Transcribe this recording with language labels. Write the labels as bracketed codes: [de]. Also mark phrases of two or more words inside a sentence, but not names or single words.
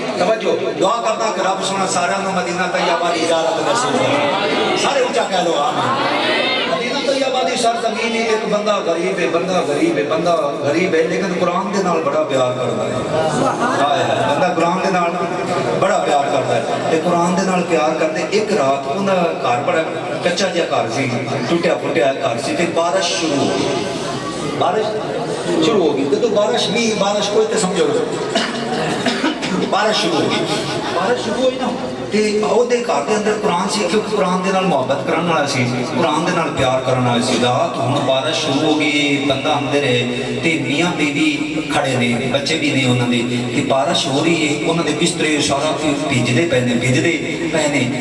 [pa] توجہ دعا کرنا کہ رب سونا سارا نو مدینہ طیبہ دی اجازت نصیب کرے سارے اونچا کہہ لو آمین مدینہ طیبہ دی سرزمین ہے ایک بندہ غریب ہے بندہ غریب ہے لیکن قرآن دے نال بڑا پیار کرتا ہے بندہ قرآن دے نال بڑا پیار کرتا ہے تے قرآن دے نال پیار کرتے ایک رات انہاں گھر بڑا کچا جہا گھر سی ٹوٹیا پھٹیا گھر سی تے بارش شروع ہو گئی تو بارش کوئی تے سمجھو بارش شروع ہوئی نا ਤੇ ਉਹਦੇ ਘਰ ਦੇ ਅੰਦਰ ਕੁਰਾਨ ਸੀ, ਕਿਉਂਕਿ ਕੁਰਾਨ ਦੇ ਨਾਲ ਮੁਹੱਬਤ ਕਰਨ ਵਾਲਾ ਸੀ, ਕੁਰਾਨ ਦੇ ਨਾਲ ਪਿਆਰ ਕਰਨ ਵਾਲਾ ਸੀ। ਰਾਤ ਹੁਣ ਬਾਰਿਸ਼ ਸ਼ੁਰੂ ਹੋ ਗਈ, ਬੰਦਾ ਅੰਦਰ ਹੈ ਤੇ ਮੀਆਂ ਬੀਵੀ ਖੜੇ ਨੇ, ਬੱਚੇ ਵੀ ਨੇ ਉਹਨਾਂ ਦੇ, ਤੇ ਬਾਰਿਸ਼ ਹੋ ਰਹੀ ਹੈ, ਉਹਨਾਂ ਦੇ ਬਿਸਤਰੇ ਸਾਰਾ ਭਿੱਜਦੇ ਪਏ ਨੇ।